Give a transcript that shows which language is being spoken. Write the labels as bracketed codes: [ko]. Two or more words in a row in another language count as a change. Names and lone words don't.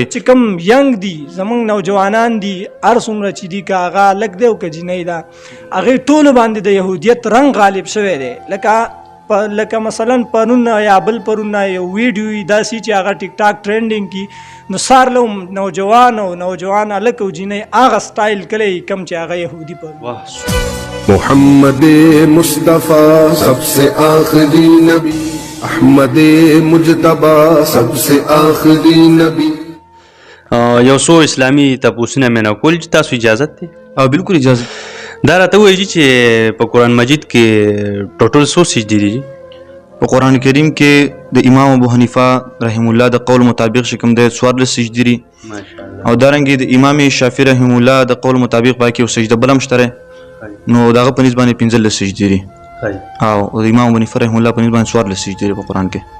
[ps] چې کوم ینګ دي زمونږ نوجوانان دي هر څومره چې دي که هغه لږ دی او که جنۍ ده هغې ټولو باندې د یهودیت رنګ غالب شوی دی. لکه مثلا پرون یا بل پرون یو ویډیو وي داسې چې هغه ټیک ټاک ټرینډینګ کی نو سار له نوجوان هلک او جنۍ هغه سټایل کلی کم چې هغه یهودي پر [ur] محمد مصطفیٰ سب سے آخری نبی احمد مجتبی سب سے آخری نبی. [ps] یو څو اسلامي تپوسونه مې نه کول چې تاسو اجازت دی؟ بالکل اجازه. دا راته وایي چې په قرآن مجید کې ټوټل څو سجدې دي؟ په قرآن کریم کې د امام ابو حنیفه [ar] رحم الله [ps] د قول مطابق چې کوم دی 14 سجدې دي، او دارنګې د امام شافعي [ar] رحم الله [ps] د قول مطابق باقي یو سجده بل هم شته، نو دغه په نسبت باندې 15 سجدې دي، او د امام ابو حنیفه [ar] رحم الله [ps] په نسبت باندې 14 سجدې دي په قرآن کې.